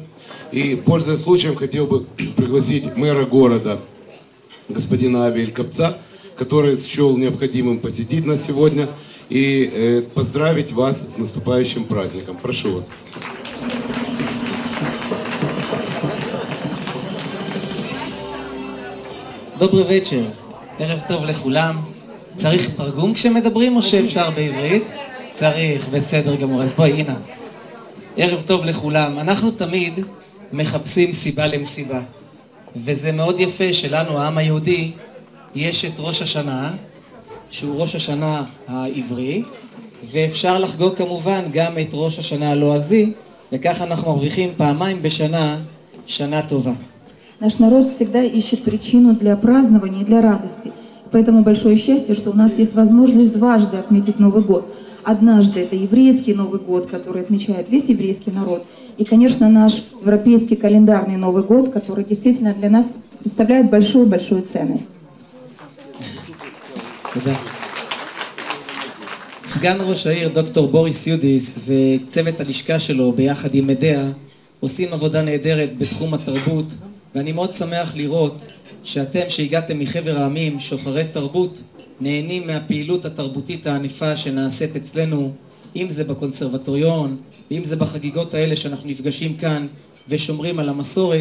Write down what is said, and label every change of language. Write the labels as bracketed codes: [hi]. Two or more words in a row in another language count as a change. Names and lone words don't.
[ru] И, пользуясь случаем, хотел бы пригласить мэра города, господина Авиэль Капца, который счел необходимым посетить нас сегодня и поздравить вас с наступающим праздником. Прошу вас. Добрый вечер, [he] ערב טוב לכולם. צריך תרגום כשמדברים או שאפשר בעברית? צריך, בסדר גמור. אז בואי, הנה. ערב טוב לכולם. אנחנו תמיד מחפשים סיבה למסיבה. וזה מאוד יפה שלנו, העם היהודי, יש את ראש השנה, שהוא ראש השנה העברי, ואפשר לחגוג כמובן גם את ראש השנה הלועזי, וכך אנחנו מרוויחים פעמיים בשנה, שנה טובה. [ru] Наш народ всегда ищет причину для празднования и для радости. Поэтому большое счастье, что у нас есть возможность дважды отметить Новый год. Однажды это еврейский Новый год, который отмечает весь еврейский народ. И, конечно, наш европейский календарный Новый год, который действительно для нас представляет большую-большую ценность. [he] סגן ראש העיר דוקטור בוריס יודיס וצוות הלשכה שלו ביחד עם מדיה עושים עבודה נהדרת בתחום התרבות, ואני מאוד שמח לראות שאתם שהגעתם מחבר העמים, שוחרי תרבות, נהנים מהפעילות התרבותית הענפה שנעשית אצלנו, אם זה בקונסרבטוריון, ואם זה בחגיגות האלה שאנחנו נפגשים כאן ושומרים על המסורת.